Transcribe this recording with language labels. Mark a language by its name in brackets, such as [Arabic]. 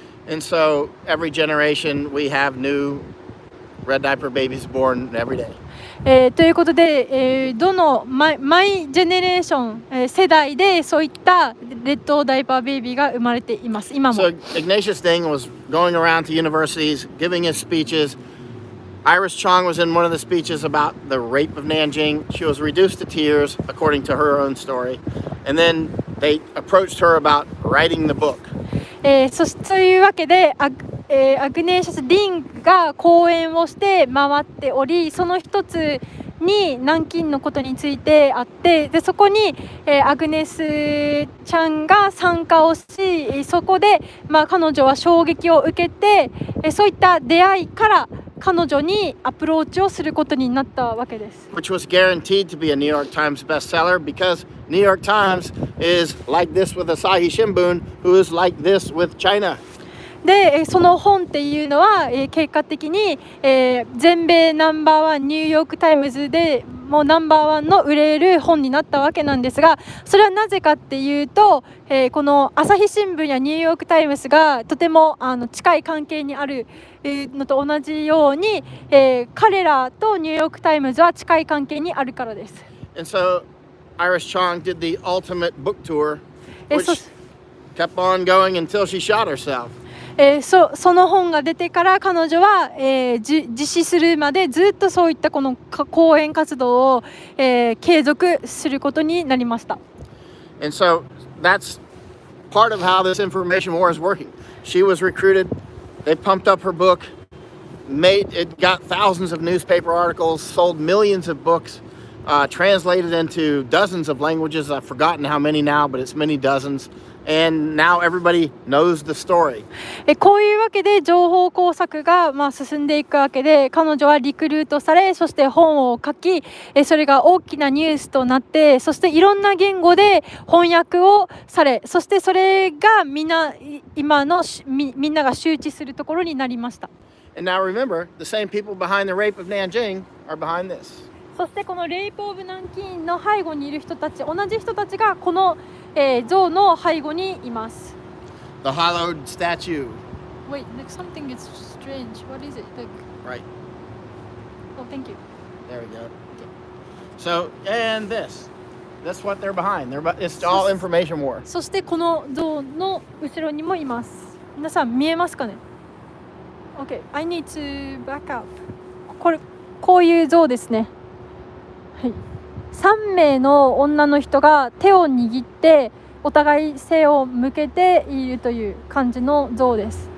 [English] And so every generation we have new red diaper babies born every day. [Japanese] ということで、どのマイジェネレーション、世代でそういったレッドダイパーベイビーが生まれています。今も。 [English] So Ignatius Ding was going around to universities giving his speeches. Iris Chong was in one of the speeches about the Rape of Nanjing. She was reduced to tears, according to her own story. And then they approached her about writing the book. [Japanese] そういうわけでアグネーシャス・ディンが講演をして回っており、その一つに南京のことについてあって、でそこに、アグネスちゃんが参加をし、そこで、彼女は衝撃を受けて、そういった出会いから彼女にアプローチをすることになったわけです。 [English] Which was guaranteed to be a New York Times bestseller because New York Times is like this with Asahi Shimbun, who is like this with China. [Japanese] でその本っていうのは、結果的に、全米ナンバーワンニューヨークタイムズでもうナンバーワンの売れる本になったわけなんですが、それはなぜかっていうと、この朝日新聞やニューヨークタイムズがとても近い関係にあるのと同じように、彼らとニューヨークタイムズは近い関係にあるからです。 [English] And so Iris Chong did the ultimate book tour, which kept on going until she shot herself. [Japanese] その本が出てから彼女は、実施するまでずっとそういったこの講演活動を、継続することになりました。 [English] And so that's part of how this information war is working. She was recruited, they pumped up her book, it got thousands of newspaper articles, sold millions of books, translated into dozens of languages. I've forgotten how many now, but it's many dozens.And now everybody knows the story. [Japanese] こういうわけで情報工作が進んでいくわけで、彼女はリクルートされ、そして本を書き、それが大きなニュースとなって、そしていろんな言語で翻訳をされ、そしてそれが今のみんなが周知するところになりました。 [English] And now remember, the same people behind the Rape of Nanjing are behind this. [Japanese] そしてこのレイプ・オブ・ナンキンの背後にいる人たち、同じ人たちがこの、像の背後にいます。 [English] The hollowed statue. Wait, like something is strange. What is it? Like... Right. Oh, thank you. There we go. So, and this. That's what they're behind. It's all information war. [Japanese] そしてこの像の後ろにもいます。皆さん見えますかね？ [English] Okay, I need to back up. [Japanese] こういう像ですね。はい。 3名の女の人が手を握ってお互い背を向けているという感じの像です。